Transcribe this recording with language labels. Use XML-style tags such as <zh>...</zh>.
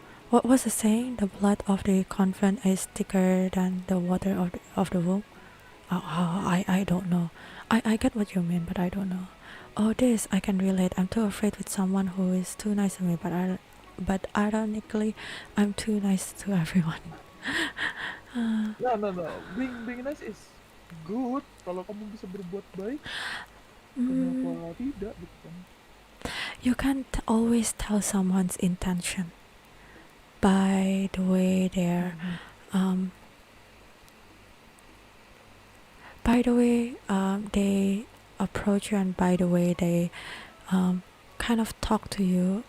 <en>What was the saying? The blood of the convent is thicker than the water of the womb. I don't know. I get what you mean, but I don't know. Oh, this I can relate. I'm too afraid with someone who is too nice to me, but ironically, I'm too nice to everyone. No. Being nice is good.</en> <id>Kalau kamu bisa berbuat baik, kenapa tidak gitu kan?</id> <en>You can't always tell someone's intention by the way they approach you, and by the way they kind of talk to you.</en>